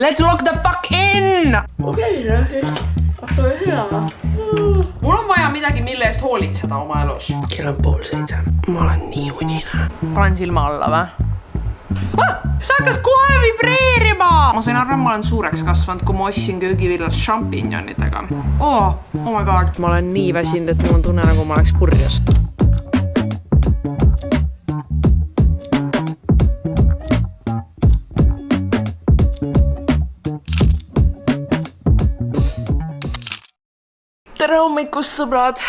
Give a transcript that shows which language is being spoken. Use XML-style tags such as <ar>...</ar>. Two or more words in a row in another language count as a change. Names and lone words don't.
<en>Let's log the fuck in!</en> <et>Okei, toi hea. Mul on vaja midagi, mille eest hoolitseda oma elus. Kell on 6:30. Ma olen nii unine. Panen silma alla või? See hakkas kohe vibreerima! Ma sain arva, ma olen suureks kasvanud, kui ma ostsin köögivillast šampinjonidega.</et> <en>Oh my god.</en> <et>Ma olen nii väsinud, et mul on tunne, nagu ma oleks purjus. Tere hommikust, sõbrad!</et>